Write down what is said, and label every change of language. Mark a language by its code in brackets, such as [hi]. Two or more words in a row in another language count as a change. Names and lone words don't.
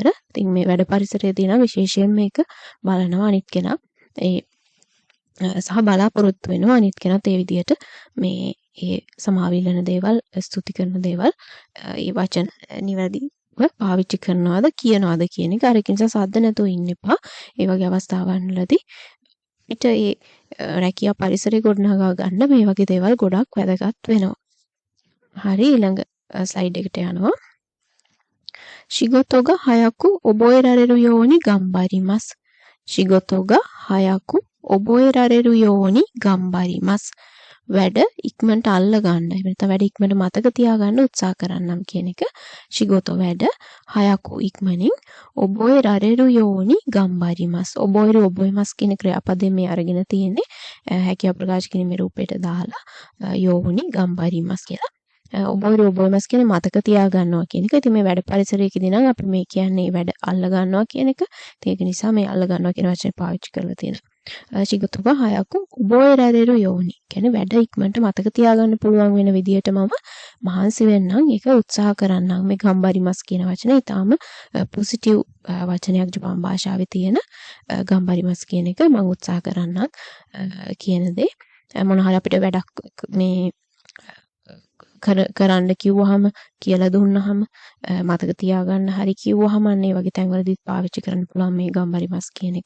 [si] ඉතින් මේ වැඩ පරිසරයේදී නම් විශේෂයෙන් මේක බලනවා අනිත් කෙනා ඒ සහ බලාපොරොත්තු වෙනවා අනිත් කෙනාත් ඒ විදිහට මේ ඒ සමාවිල්ලන දේවල් ස්තුති කරන දේවල් ඒ වචන නිවැරදිව පාවිච්චි කරනවාද කියනවාද කියන එක. අර ඒක නිසා සද්ද නැතුව ඉන්න එපා. ඒ වගේ අවස්ථාවන් වලදී ඊට ඒ රැකියා පරිසරය ගොඩනගා ගන්න මේ වගේ දේවල් ගොඩක් වැදගත් වෙනවා. හරි ඊළඟ ස්ලයිඩ් එකට යනවා. [ja] 仕事が早く覚えられるように頑張ります. 仕事が早く覚えられるように頑張ります. [si] වැඩ ඉක්මනට අල්ල ගන්න. එහෙම නැත්නම් වැඩ ඉක්මනට මතක තියාගන්න උත්සාහ කරන්නම් කියන එක. [ja] Shigoto වැඩ hayaku ඉක්මනින් 覚えられるように頑張ります. [si] oboemasu කියන ක්‍රියාපදයෙන් මේ අරගෙන තියෙන්නේ හැකියාව ප්‍රකාශ කිරීමේ රූපයට දාලා [ja] ように頑張ります [si] කියලා. ඔබෝමස් කියන්නේ මතක තියා ගන්නවා කියන එක. ඉතින් මේ වැඩ පරිසරයකදී නම් අපි මේ කියන්නේ වැඩ අල්ල ගන්නවා කියන එක. ඒක නිසා මේ අල්ල ගන්නවා කියන වචනේ පාවිච්චි කරලා තියෙනවා. [ja] 仕事が早く覚えられるように. [si] කියන්නේ වැඩ ඉක්මනට මතක තියාගන්න පුළුවන් වෙන විදිහට මම මහන්සි වෙන්නම්. ඒක උත්සාහ කරන්නම්. මේ ගම්බරිමස් කියන වචනේ ඊටාම පොසිටිව් වචනයක් ජපාන් භාෂාවේ තියෙන ගම්බරිමස් කියන එක මම උත්සාහ කරන්නම් කියන දේ. මොන හරි අපිට වැඩක් මේ කරන්න කිව්වහම කියලා දුන්නහම මතක තියාගන්න හරි කිව්වහම අන්න ඒ වගේ තැන්වලදීත් පාවිච්චි කරන්න පුළුවන් මේ ගම්බරිමස් කියන එක.